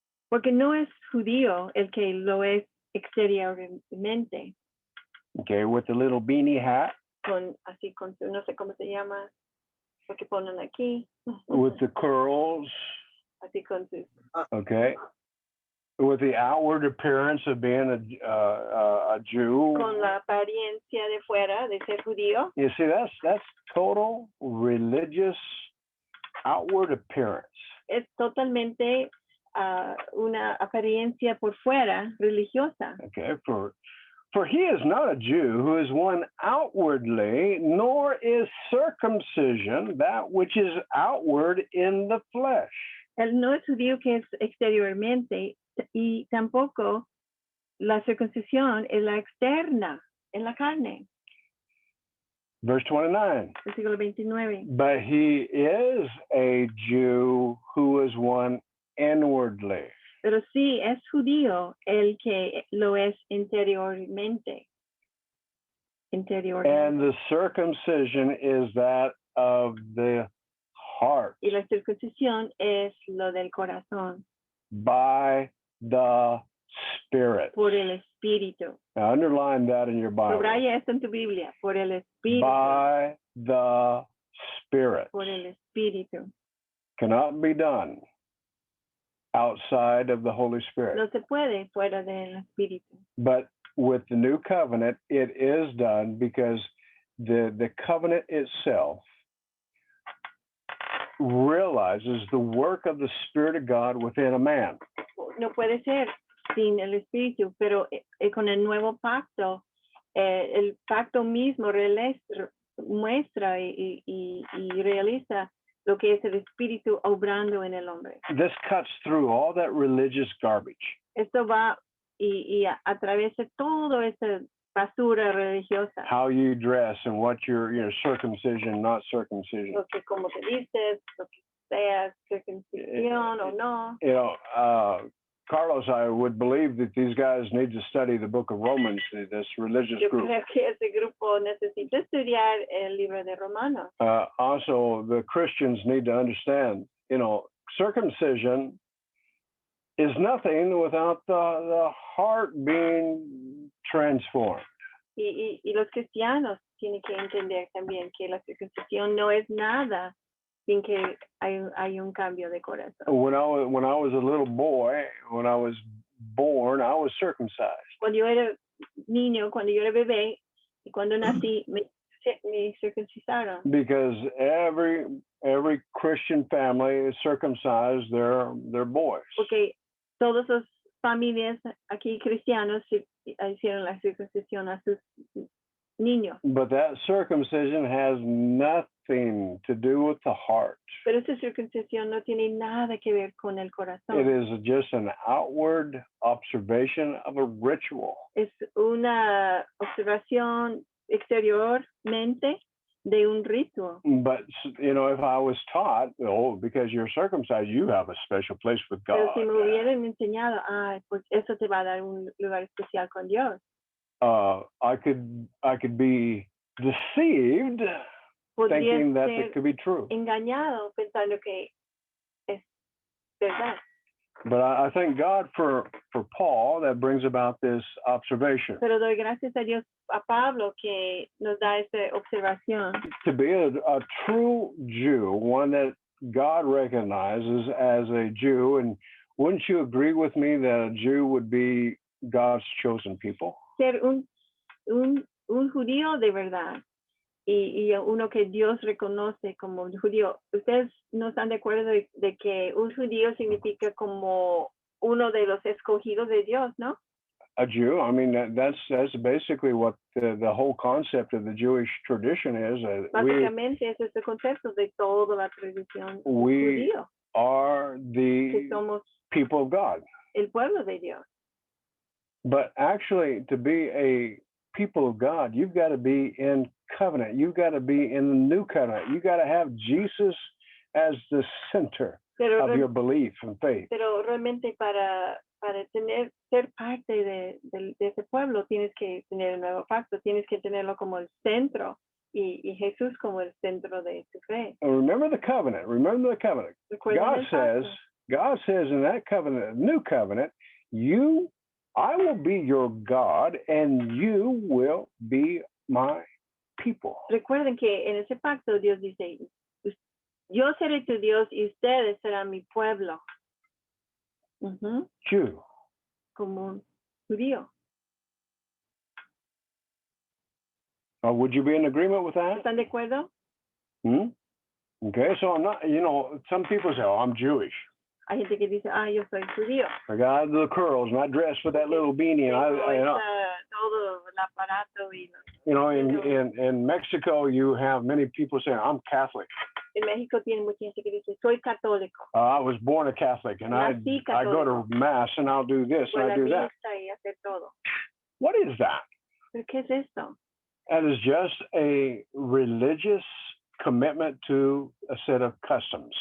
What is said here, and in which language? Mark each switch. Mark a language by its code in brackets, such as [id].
[es] Porque no es judío el que lo es exteriormente, [en] Okay, with the little beanie hat, [es] así con su, no sé cómo se llama, lo que ponen aquí, [en] with the curls, [es] así con sus, [en] okay, with the outward appearance of being a Jew. [es] con la apariencia de fuera de ser judío. [en] You see, that's total religious outward appearance. [es] Es totalmente una apariencia por fuera religiosa. [en] Okay, for he is not a Jew who is one outwardly, nor is circumcision that which is outward in the flesh. [es] Él no es judío que es exteriormente y tampoco la circuncisión es la externa, en la carne. [en] Verse 29. [es] Versículo 29. [en] But he is a Jew who is one inwardly. [es] Pero sí es judío el que lo es interiormente. [en] And the circumcision is that of the heart [es] Y la circuncisión es lo del corazón, [en] by the Spirit. [es] por el Espíritu. [en] Now, underline that in your Bible. [es] Subraya esto en tu Biblia, por el Espíritu. [en] By the Spirit. [es] Por el Espíritu. [en] Cannot be done outside of the Holy Spirit. [es] No se puede fuera del Espíritu. [en] But with the new covenant, it is done because the covenant itself realizes the work of the Spirit of God within a man. [es] No puede ser sin el Espíritu, pero con el nuevo pacto, el pacto mismo muestra y realiza lo que es el Espíritu obrando en el hombre. [en] This cuts through all that religious garbage. [es] Esto va y atraviesa todo esa basura religiosa. [en] How you dress and what your circumcision, not circumcision. [es] Lo que como te vistes, lo que seas, circuncisión o no. [en] You know, Carlos, I would believe that these guys need to study the book of Romans, this religious [es] Yo [en] group. [es] creo que ese grupo necesita estudiar el libro de Romanos. [en] Also, the Christians need to understand, circumcision is nothing without the heart being transformed. [es] Y los cristianos tienen que entender también que la circuncisión no es nada sin que hay un cambio de corazón. [en] When I was a little boy, when I was born, I was circumcised. [es] Cuando yo era niño, cuando yo era bebé y cuando nací, me circuncisaron. [en] Because every Christian family circumcised their boys. [es] Porque todas las familias aquí cristianos hicieron la circuncisión a sus niños. [en] But that circumcision has nothing to do with the heart. [es] Pero esa circuncisión no tiene nada que ver con el corazón. [en] It is just an outward observation of a ritual. [es] Es una observación exteriormente de un ritual. [en] But, if I was taught, because you're circumcised, you have a special place with God. [es] Pero si me hubieran enseñado, pues eso te va a dar un lugar especial con Dios. [en] I could be deceived thinking that it could be true. [es] Engañado pensando que es verdad. [en] But I thank God for Paul that brings about this observation. [es] Pero doy gracias a Dios a Pablo que nos da esta observación. [en] To be a true Jew, one that God recognizes as a Jew, and wouldn't you agree with me that a Jew would be God's chosen people? [es] Ser un judío de verdad y uno que Dios reconoce como un judío. Ustedes no están de acuerdo de que un judío significa como uno de los escogidos de Dios, ¿no? [en] A Jew, I mean, that's basically what the whole concept of the Jewish tradition is. [es] Básicamente es este concepto de toda la tradición [en] We [es] judío. [en] are [es] Que [en] the [es] somos [en] people of God. [es] el pueblo de Dios. [en] But actually, to be a people of God, you've got to be in covenant. You've got to be in the new covenant. You've got to have Jesus as the center. [es] Pero, [en] of your belief and faith. [es] pero realmente para ser parte de ese pueblo tienes que tener el nuevo pacto, tienes que tenerlo como el centro y Jesús como el centro de tu fe. [en] And remember the covenant. Remember the covenant. [es] Recuerden [en] God says in that covenant, new covenant, I will be your God and you will be my people. [es] Recuerden que en ese pacto Dios dice, yo seré tu Dios y ustedes serán mi pueblo. [en] Jew. [es] Como un judío. [en] Would you be in agreement with that? [es] ¿Están de acuerdo? [en] Okay, so I'm not, some people say, oh, I'm Jewish. [es] Hay gente que dice, yo soy judío. [en] I got the curls and I dress with that little beanie. And [es] Todo el aparato y [en] in Mexico, you have many people saying, I'm Catholic. [es] En México tiene mucha gente que dice, soy católico. [en] I was born a Catholic and I go to mass and I'll do this and I do that. [es] Y hacer todo. [en] What is that? [es] ¿Pero qué es esto? [en] That is just a religious commitment to a set of customs.